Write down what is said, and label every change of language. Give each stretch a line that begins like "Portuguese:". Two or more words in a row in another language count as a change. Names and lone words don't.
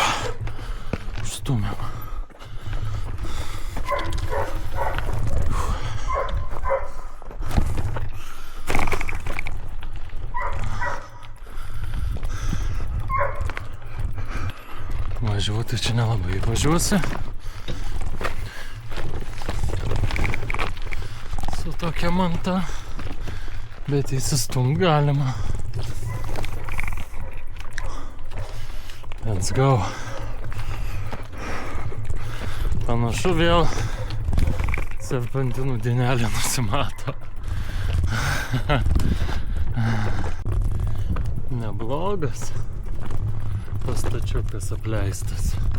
Lithuanian: Стумим. Važiuoti čia nelabai važiuosi. Su tokia manta, bet įsistumt galima.
English: Let's go.
Lithuanian: Panašu vėl serpantinų dienelė nusimato. Neblogas. Pastačiukas apleistas.